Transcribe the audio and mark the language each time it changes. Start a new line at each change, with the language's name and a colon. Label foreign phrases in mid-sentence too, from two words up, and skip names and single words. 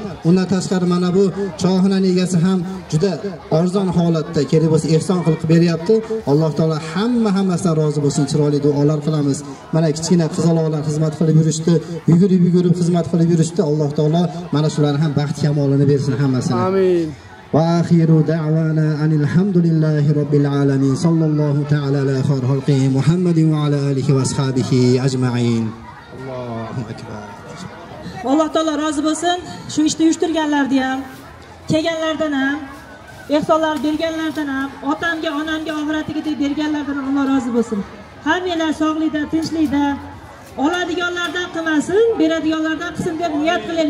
Uzbek: Undan tashqari mana bu choyxonaning egasi ham juda arzon holatda kerak bo'lsa ehson qilib beryapti. Alloh taolo hammasidan rozi bo'lsin. Chiroyli duolar qilamiz. Mana kichkina qizaloqlar xizmat qilib yurishdi, yugurib xizmat qilib yurishdi. Alloh taolo mana shularni ham baxt kamolini bersin hammasini. Amin.
Arabic: وآخر دعوانا أن الحمد لله رب العالمين صلى الله تعالى على خير خلقه محمد وعلى آله وأصحابه أجمعين. الله أكبر.
Uzbek: Alloh taolo rozi bo'lsin. Shu ishni uyushtirganlardan ham, kelganlardan ham, ehsonlar berganlardan ham, otamga, onamga oxiratiga berganlardan Alloh rozi bo'lsin. Hammalar sog'likda, tinchlikda, oladiganlardan qilmasin, beradiganlardan qilsin deb niyat qilaylik.